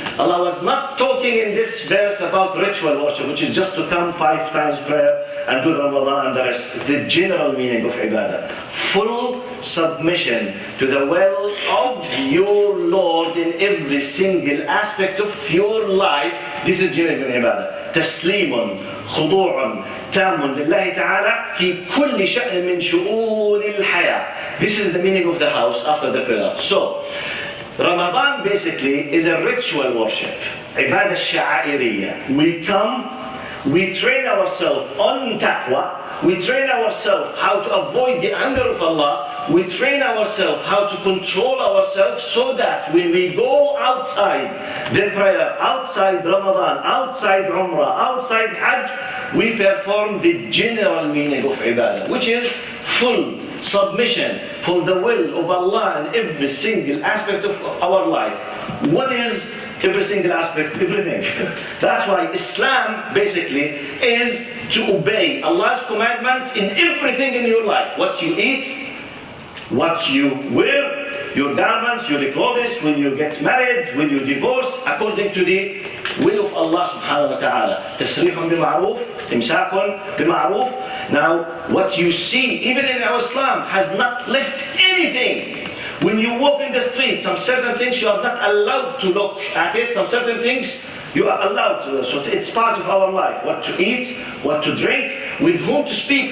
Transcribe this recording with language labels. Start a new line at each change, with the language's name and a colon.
English: Allah was not talking in this verse about ritual worship, which is just to come 5 times prayer and do the Ramadan and the rest. The general meaning of ibadah. Full submission to the will of your Lord in every single aspect of your life. This is genuine ibadah.
Arabic: تسليم خضوع تام لله تعالى في كل شأن من شؤون الحياة.
English: This is the meaning of the house after the prayer. So, Ramadan basically is a ritual worship.
Arabic: عبادة شعائرية.
English: We come, we train ourselves on taqwa. We train ourselves how to avoid the anger of Allah. We train ourselves how to control ourselves so that when we go outside the prayer, outside Ramadan, outside Umrah, outside Hajj, we perform the general meaning of ibadah, which is full submission for the will of Allah in every single aspect of our life. What is every single aspect? Everything. That's why Islam basically is to obey Allah's commandments in everything in your life. What you eat, what you wear, your garments, your clothes, when you get married, when you divorce, according to the will of Allah
Arabic: subhanahu wa ta'ala. تسريح بمعروف, إمساك بمعروف.
English: Now, what you see, even in our Islam, has not left anything. When you walk in the street, some certain things you are not allowed to look at it, some certain things you are allowed to. So it's part of our life. What to eat, what to drink, with whom to speak.